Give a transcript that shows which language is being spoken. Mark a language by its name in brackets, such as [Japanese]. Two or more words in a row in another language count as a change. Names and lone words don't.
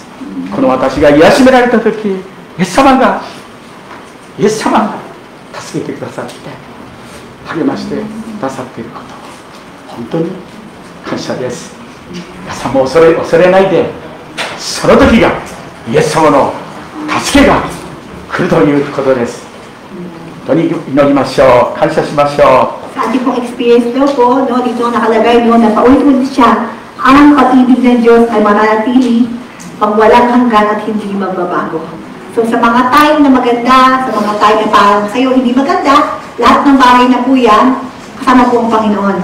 [Japanese] この私が癒しめられた時、イエス様が助けてくださって励ましてくださっていること、本当に感謝です。皆さんも恐れないで、その時がイエス様の助けが来るということです。本当に祈りましょう。感謝しましょう。 [Filipino] Sa ating pong experience daw po, no, dito nakalagay no, na paulit-ulit siya, ang pag-ibig ng Diyos ay mananatili pag walang hanggan at hindi magbabago. So sa mga time na maganda, sa mga time na parang sa'yo hindi maganda, lahat ng bagay na po yan, kasama po ang Panginoon.